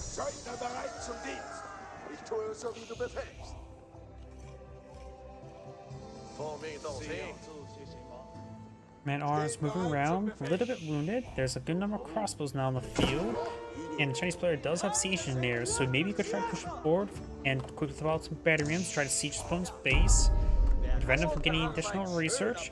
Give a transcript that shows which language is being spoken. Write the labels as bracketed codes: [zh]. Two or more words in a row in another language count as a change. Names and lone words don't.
[de] Söldner bereit zum Dienst. Ich tue so, wie du befehlst. [zh] 奉命动兵。 [en] Man-arms moving around, a little bit wounded. There's a good number of crossbows now on the field. And the Chinese player does have siege engineers, so maybe you could try to push forward and quickly throw out some battery rams, try to siege his opponent's base, prevent him from getting additional research.